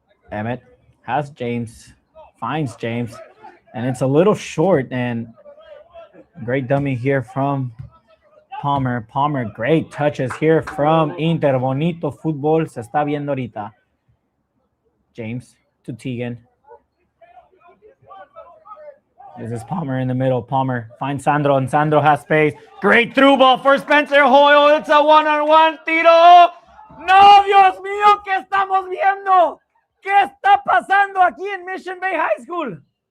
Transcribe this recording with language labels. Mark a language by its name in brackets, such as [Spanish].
[English] Emmett has James, finds James, and it's a little short. And great dummy here from Palmer. Palmer, great touches here from Inter. [Spanish] Bonito fútbol se está viendo ahorita. [English] James to Teagan. This is Palmer in the middle. Palmer finds Sandro, and Sandro has space. Great through ball for Spencer Hoyle. It's a one-on-one tiro. [Spanish] No, Dios mío, ¿qué estamos viendo? ¿Qué está pasando aquí en Mission Bay High School?